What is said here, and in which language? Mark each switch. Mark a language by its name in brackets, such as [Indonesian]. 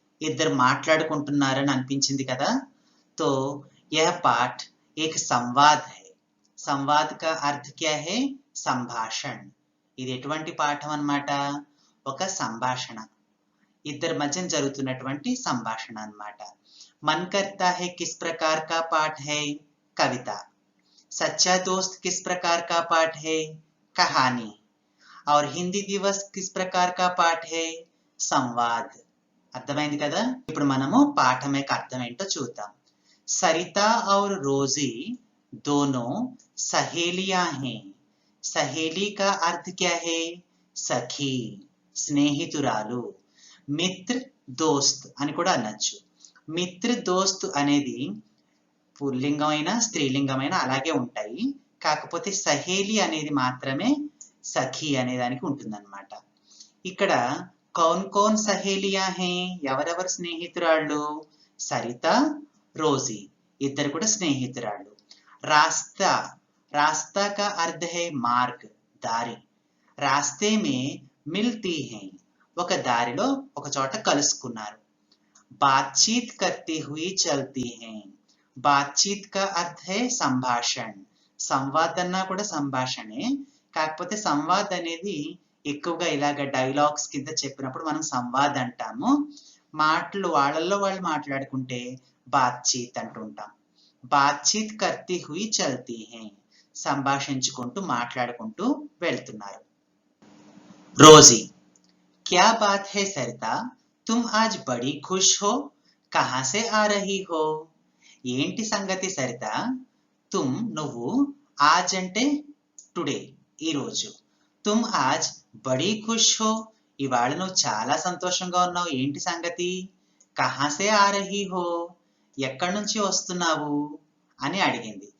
[Telugu] ఇద్దరు మాట్లాడుకుంటున్నారని అనిపించింది కదా. [Hindi] तो यह पाठ एक संवाद है. संवाद का अर्थ क्या है? [Telugu] సంభాషణ. ఇది ఎటువంటి పాఠం అన్నమాట? ఒక సంభాషణ. ఇద్దరి మధ్య జరుగుతున్నటువంటి సంభాషణ అన్నమాట. [Hindi] मन करता है किस प्रकार का पाठ है, कविता. सच्चा दोस्त किस प्रकार का पाठ है, कहानी. और हिंदी दिवस किस प्रकार का पाठ है, संवाद. [Telugu] అర్థమైంది కదా? ఇప్పుడు మనము పాఠం యొక్క అర్థం ఏంటో చూద్దాం. [Hindi] सरिता और रोजी दोनों सहेलियां हैं. सहेली का अर्थ क्या है, सखी, [Telugu] స్నేహితురాలు. మిత్ర దోస్త్ అని కూడా అనొచ్చు. మిత్ర దోస్త్ అనేది పుల్లింగమైన స్త్రీలింగమైన అలాగే ఉంటాయి. కాకపోతే సహేలి అనేది మాత్రమే సఖి అనే దానికి ఉంటుందన్నమాట. ఇక్కడ [Hindi] కౌన్ కౌన్ సహేలియా హే, [Telugu] ఎవరెవరు స్నేహితురాళ్ళు, సరిత, రోజీ, ఇద్దరు కూడా స్నేహితురాళ్ళు. [Hindi] రాస్తా, రాస్తా కా అర్థ హై మార్గ్, [Telugu] దారి. [Hindi] రాస్తే మే మిల్తీ హై, [Telugu] ఒక దారిలో ఒక చోట కలుసుకున్నారు. [Hindi] బాత్చీత్ కర్తీ హుయి చల్తీ హై, బాత్చీత్ కా అర్థ హై సంభాషణ్. [Telugu] సంవాద్ అన్నా కూడా సంభాషణే, కాకపోతే సంవాద్ అనేది ఎక్కువగా ఇలాగ డైలాగ్స్ కింద చెప్పినప్పుడు మనం సంవాద్ అంటాము. మాటలు వాళ్ళల్లో వాళ్ళు మాట్లాడుకుంటే బాత్చీత్ అంటుంటాం. [Hindi] బాత్చీత్ కర్తీ హుయి చల్తీ హై, [Telugu] సంభాషించుకుంటూ మాట్లాడుకుంటూ వెళ్తున్నారు. [Hindi] రోజీ, क्या बात है सरिता, तुम आज बड़ी खुश हो, कहां से आ रही हो. [Telugu] ఏంటి సంగతి సరిత, తుమ్ నువ్వు, ఆజ్ అంటే టుడే ఈరోజు, [Hindi] తుమ్ ఆజ్ బడీ ఖుష్ హో, [Telugu] ఇవాళ నువ్వు చాలా సంతోషంగా ఉన్నావు, ఏంటి సంగతి. [Hindi] కహా సే ఆ రహీ హో, [Telugu] ఎక్కడి నుంచి వస్తున్నావు అని అడిగింది.